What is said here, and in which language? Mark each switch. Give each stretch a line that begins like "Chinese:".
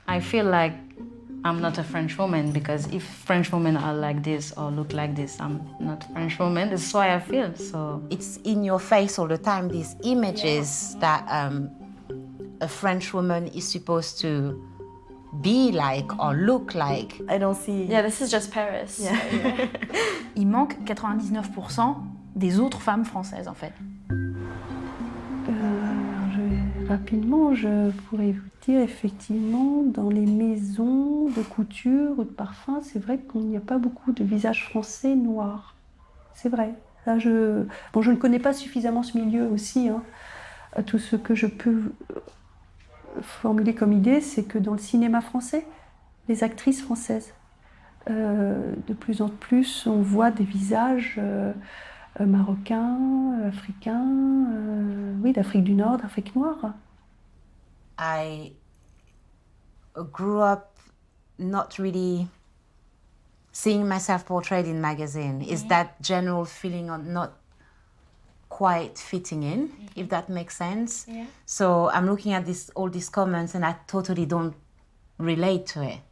English: I feel like I'm not a French woman because if French women are like this or look like this, I'm not a French woman. This is why I feel so. It's in your face all the time, these images that a French woman is supposed to be like or look like. I don't see. Yeah, this is just Paris. Yeah.
French: Il manque 99% des autres femmes françaises, en fait. Rapidement, je pourrais vous dire effectivement, dans les maisons de couture ou de parfum, c'est vrai qu'il n'y a pas beaucoup de visages français noirs. C'est vrai. Là, je ne connais pas suffisamment ce milieu aussi. Hein. Tout ce que je peux formuler comme idée, c'est que dans le cinéma français, les actrices françaises, de plus en plus, on voit des visages marocains, africains, oui, d'Afrique du Nord, d'Afrique noire.
English: I grew up not really seeing myself portrayed in magazine. Is that general feeling of not quite fitting in, if that makes sense? Yeah. So I'm looking at all these comments and I totally don't relate to it.